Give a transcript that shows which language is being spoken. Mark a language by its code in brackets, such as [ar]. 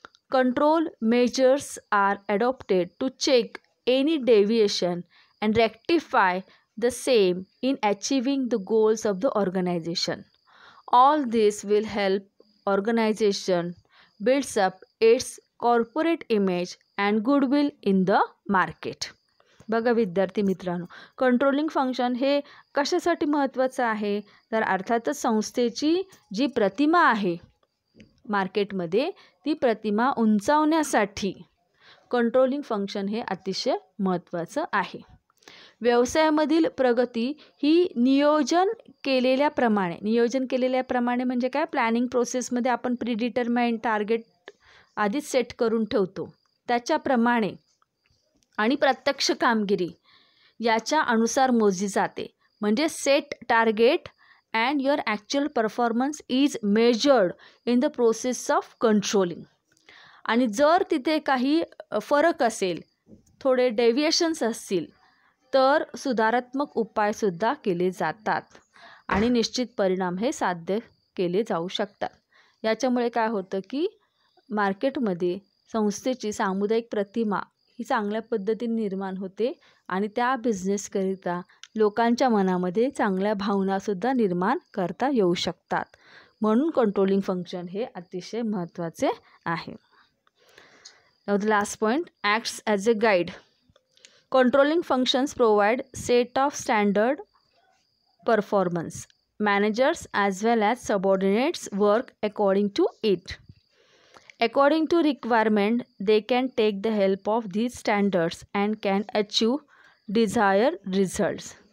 [en] Control measures are adopted to check any deviation and rectify the same in achieving the goals of the organization. All this will help organization builds up its corporate image and goodwill in the market. [mr] बघा विद्यार्थी मित्रांनो, controlling function हे कशासाठी महत्त्वाचं आहे, तर अर्थातच संस्थेची जी प्रतिमा आहे मार्केटमध्ये ती प्रतिमा उंचावण्यासाठी कंट्रोलिंग फंक्शन हे अतिशय महत्त्वाचं आहे. व्यवसायामधील प्रगती ही नियोजन केलेल्याप्रमाणे म्हणजे काय, प्लॅनिंग प्रोसेसमध्ये आपण प्रीडिटरमाइंड टार्गेट आधीच सेट करून ठेवतो त्याच्याप्रमाणे आणि प्रत्यक्ष कामगिरी याच्या अनुसार मोजली जाते. म्हणजे set target [en] and your actual performance is measured in the process of controlling. [mr] आणि जर तिथे काही फरक असेल, थोडे डेव्हिएशन्स असतील, तर सुधारात्मक उपायसुद्धा केले जातात आणि निश्चित परिणाम हे साध्य केले जाऊ शकतात. याच्यामुळे काय होतं की मार्केटमध्ये संस्थेची सामुदायिक प्रतिमा ही चांगल्या पद्धतीने निर्माण होते आणि त्या बिझनेसकरिता लोकांच्या मनामध्ये चांगल्या भावनासुद्धा निर्माण करता येऊ शकतात. म्हणून कंट्रोलिंग फंक्शन हे अतिशय महत्त्वाचे आहे. [en] Now the last point, acts as a guide. Controlling functions provide set of standard performance. Managers as well as subordinates work according to it. According to requirement, they can take the help of these standards and can achieve desired results.